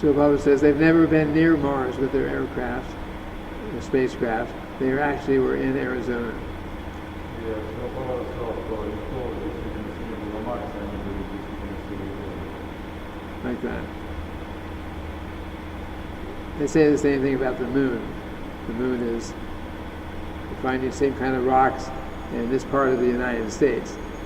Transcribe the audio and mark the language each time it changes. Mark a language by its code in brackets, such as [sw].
[en] So Prabhupada says they've never been near Mars with their aircraft, their spacecraft. They actually were in Arizona. [ru] И Srila Prabhupada сказал, что никто действительно не был на Марсе, они были действительно в Аризоне. [en] Like that. They say the same thing about the moon. The moon is finding the same kind of rocks in this part of the United States.